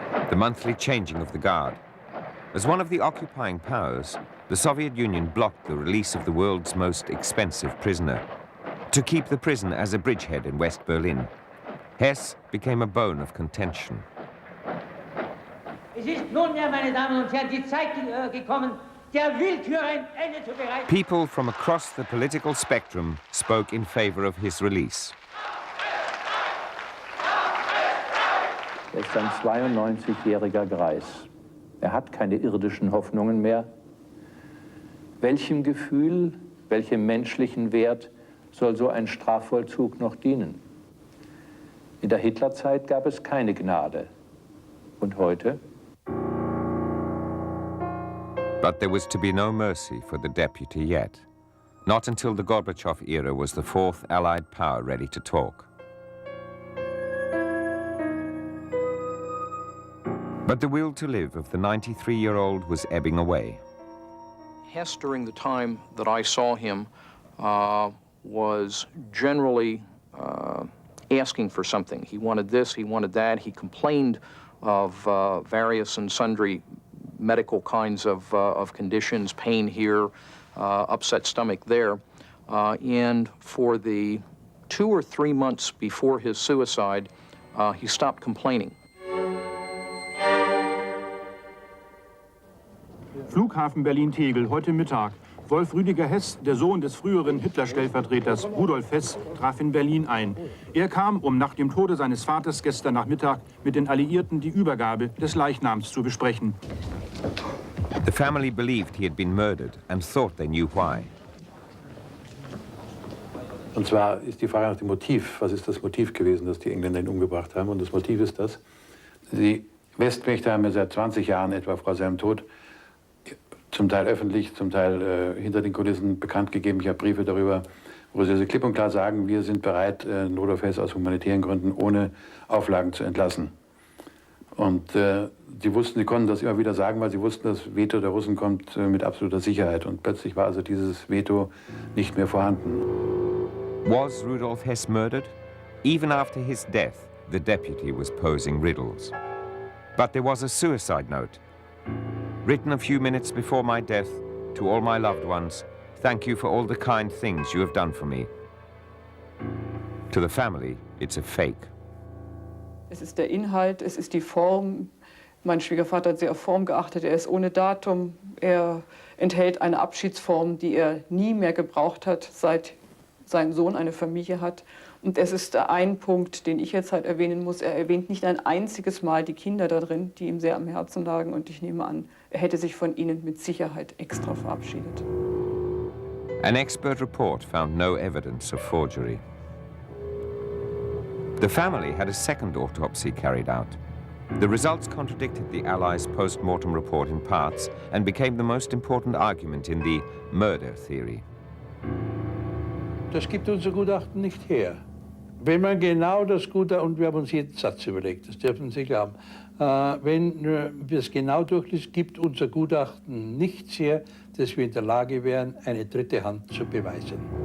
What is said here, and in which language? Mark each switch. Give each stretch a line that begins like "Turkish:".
English: The monthly changing of the guard. As one of the occupying powers, the Soviet Union blocked the release of the world's most expensive prisoner to keep the prison as a bridgehead in West Berlin. Hess became a bone of contention.
German: Es ist nunmehr, meine Damen und Herren, die Zeit gekommen, der Willkür ein Ende zu bereiten.
English: People from across the political spectrum spoke in favor of his release.
German: Er ist ein 92-jähriger Greis. Er hat keine irdischen Hoffnungen mehr. Welchem Gefühl, welchem menschlichen Wert soll so ein Strafvollzug noch dienen? In der Hitlerzeit gab es keine Gnade. Und heute?
English: But there was to be no mercy for the deputy yet. Not until the Gorbachev era was the fourth Allied power ready to talk. But the will to live of the 93-year-old was ebbing away. Hess, during the time that I saw him, was generally asking for something. He wanted this, he wanted that. He complained of various and sundry medical kinds of conditions, pain here, upset stomach there. And for the 2 or 3 months before his suicide, he stopped complaining.
German: Flughafen Berlin-Tegel, heute Mittag. Wolf Rüdiger Hess, der Sohn des früheren Hitler-Stellvertreters Rudolf Hess, traf in Berlin ein. Er kam, um nach dem Tode seines Vaters gestern Nachmittag mit den Alliierten die Übergabe des Leichnams zu besprechen.
English: The family believed he had been murdered and thought they knew why.
German: Und zwar ist die Frage nach dem Motiv. Was ist das Motiv gewesen, dass die Engländer ihn umgebracht haben? Und das Motiv ist das. Die Westmächte haben ja seit 20 Jahren etwa vor seinem Tod zum Teil öffentlich, zum Teil hinter den Kulissen bekannt gegeben. Ich habe Briefe darüber, wo sie klipp und klar sagen, wir sind bereit, Rudolf Hess aus humanitären Gründen ohne Auflagen zu entlassen. Und sie wussten, sie konnten das immer wieder sagen, weil sie wussten, das Veto der Russen kommt mit absoluter Sicherheit. Und plötzlich war also dieses Veto nicht mehr vorhanden.
English: Was Rudolf Hess murdered? Even after his death, the deputy was posing riddles. But there was a suicide note. Written a few minutes before my death, to all my loved ones, thank you for all the kind things you have done for me. To the family, it's a fake.
German: Es ist der Inhalt, es ist die Form. Mein Schwiegervater hat sehr auf Form geachtet. Er ist ohne Datum. Er enthält eine Abschiedsform, die er nie mehr gebraucht hat, seit sein Sohn eine Familie hat. Und es ist ein Punkt, den ich jetzt halt erwähnen muss. Er erwähnt nicht ein einziges Mal die Kinder da drin, die ihm sehr am Herzen lagen. Und ich nehme an, er hätte sich von ihnen mit Sicherheit extra verabschiedet.
English: An expert report found no evidence of forgery. The family had a second autopsy carried out. The results contradicted the Allies' post-mortem report in parts and became the most important argument in the murder theory.
German: Das gibt unser Gutachten nicht her. Wenn man genau das Gutachten, und wir haben uns jeden Satz überlegt, das dürfen Sie glauben, wenn wir es genau durchliest, gibt unser Gutachten nichts her, dass wir in der Lage wären, eine dritte Hand zu beweisen.